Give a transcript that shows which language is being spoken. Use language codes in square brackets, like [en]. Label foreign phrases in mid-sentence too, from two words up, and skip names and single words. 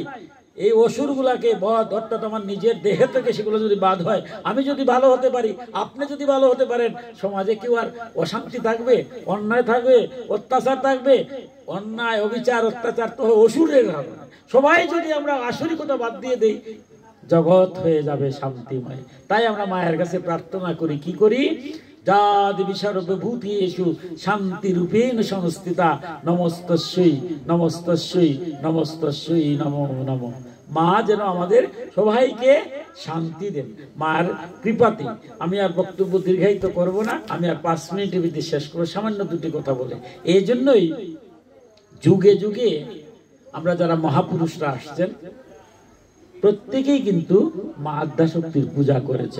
[bn] এই অসুরগুলাকে বধ, অর্থাৎ আমার নিজের দেহে থেকে সেগুলো যদি বাদ হয়, আমি যদি ভালো হতে পারি, আপনি যদি ভালো হতে পারেন, সমাজে কেউ আর অশান্তি থাকবে, অন্যায় থাকবে, অত্যাচার থাকবে? অন্যায়, অবিচার, অত্যাচার তো অসুরের হবে। সবাই যদি আমরা আসরিকতা বাদ দিয়ে দেই, জগৎ হয়ে যাবে শান্তিময়। তাই আমরা মায়ের কাছে প্রার্থনা করি, কি করি? [sa] যাদি বিশ্বভূতিষু শান্তি রূপেণ সংস্থিতা, নমস্তস্যৈ নমস্তস্যৈ নমস্তস্যৈ নমো নমঃ। [bn] মা যেন আমাদের সবাইকে শান্তি দেন, মার কৃপাতে। আমি আর বক্তব্য দীর্ঘায়িত করব না, আমি আর 5 মিনিটের ভিতরে শেষ করব সামান্য দুটি কথা বলে। এই জন্যই যুগে যুগে আমরা যারা মহাপুরুষরা আসছেন, প্রত্যেকেই কিন্তু মা আদ্যাশক্তির পূজা করেছেন।